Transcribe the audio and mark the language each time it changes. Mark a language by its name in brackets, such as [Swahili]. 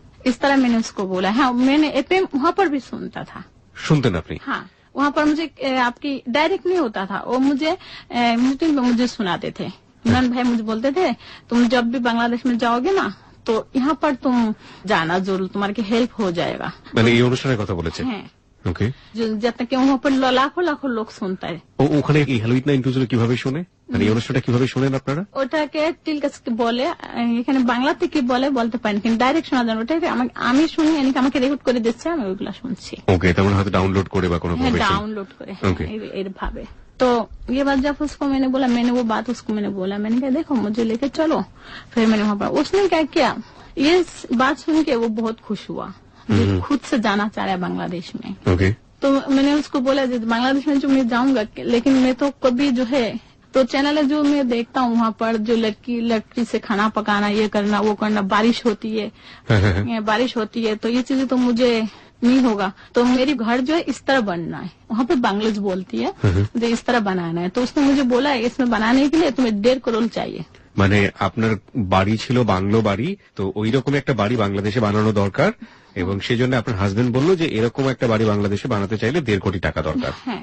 [Hindi] इस तरह मैंने उसको बोला। हाँ, मैंने एफएम वहाँ पर भी सुनता था। सुनते ना अपनी? हाँ, वहाँ पर मुझे आपकी डायरेक्ट नहीं होता था, वो मुझे मीटिंग में मुझे सुनाते थे। इमरान भाई मुझे बोलते थे तुम जब भी बांग्लादेश में जाओगे ना तो यहाँ पर तुम जाना जरूर, तुम्हारे हेल्प हो जाएगा। [Bangla] মানে এই অনুষ্ঠানের কথা বলেছে? হ্যাঁ। ওকে। যাতে কি [Hindi] वहाँ पर [Bangla] লাখো লাখো লোক শুনতে হয়। ওখানে এই hello 8920 কিভাবে শুনে, মানে এই অনুষ্ঠানটা কিভাবে শুনেন আপনারা? ওটাকে টিলকাস বলে, এখানে বাংলাতে কি বলে বলতে পারেন, কিন্তু ডাইরেক্ট শোনা যায় ওটাকে আমি শুনি, আমাকে রেকর্ড করে দিচ্ছে, আমি ওইগুলা শুনছি। ওকে, তার মানে হয়তো ডাউনলোড করে বা কোনো ভাবে ডাউনলোড করে এর ভাবে। [Hindi] तो ये बात जब उसको मैंने बोला, मैंने वो बात उसको मैंने बोला, मैंने कहा देखो मुझे लेके चलो। फिर मैंने वहाँ पर, उसने क्या किया, ये बात सुन के वो बहुत खुश हुआ, जो खुद से जाना चाह रहा है बांग्लादेश में। ओके। तो मैंने उसको बोला बांग्लादेश में जो मैं जाऊंगा, लेकिन मैं तो कभी जो है तो चैनल है जो मैं देखता हूँ वहाँ पर जो लड़की से खाना पकाना, ये करना वो करना, बारिश होती है बारिश होती है, तो ये चीजें तो मुझे नहीं होगा। तो मेरी घर जो है इस तरह बनना है, वहाँ पे बांग्लादेश बोलती है, जो इस तरह बनाना है। तो उसने मुझे बोला इसमें बनाने के लिए तुम्हें 1.5 करोड़ चाहिए। [Bangla] মানে আপনার বাড়ি ছিল বাংলো বাড়ি, তো ওই রকম একটা বাড়ি বাংলাদেশে বানানো দরকার, এবং সেজন্য আপনার হাজবেন্ড বললো যে এরকম একটা বাড়ি বাংলাদেশে বানাতে চাইলে 1.5 কোটি টাকা দরকার।